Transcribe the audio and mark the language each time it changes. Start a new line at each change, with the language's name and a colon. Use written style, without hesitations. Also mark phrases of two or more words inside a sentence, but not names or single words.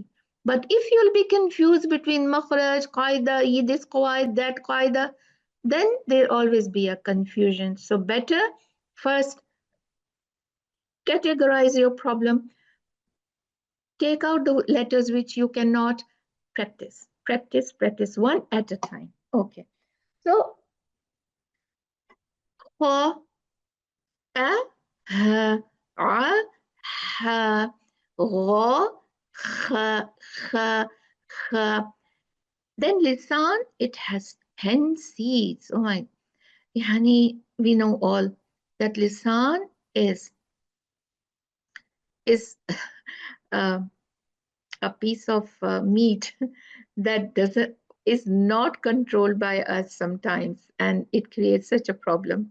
English: But if you'll be confused between makhraj, qaida, this qaid, that qaida, then there'll always be a confusion. So better first categorize your problem, take out the letters which you cannot. Practice one at a time. Okay.
Arabic: So kha, a, ha, a, ha, gha, kha, kha, kha.
English: Then lisan, it has 10 seeds. Oh my, yani, we know all that lisan is uh, a piece of meat that doesn't is not controlled by us sometimes, and it creates such a problem.